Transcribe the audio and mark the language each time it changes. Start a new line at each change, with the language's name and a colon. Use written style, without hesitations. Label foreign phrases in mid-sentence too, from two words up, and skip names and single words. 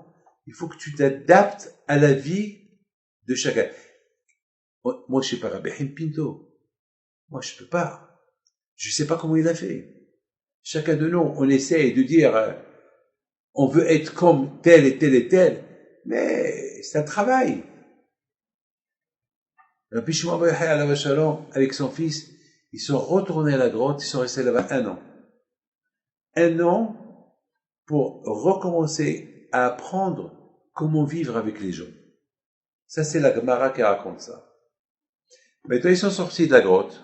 French: Il faut que tu t'adaptes à la vie de chacun. Moi, je sais pas Rabbi Pinto. Moi, je peux pas. Je sais pas comment il a fait. Chacun de nous, on essaie de dire, on veut être comme tel et tel et tel, mais c'est un travail.
Hebrew: Rabbi Shimon bar Yochai עליו שלום,
French: avec son fils, ils sont retournés à la grotte, ils sont restés là-bas 1 an. 1 an pour recommencer à apprendre comment vivre avec les gens. Ça, c'est la Gemara qui raconte ça. Maintenant, ils sont sortis de la grotte.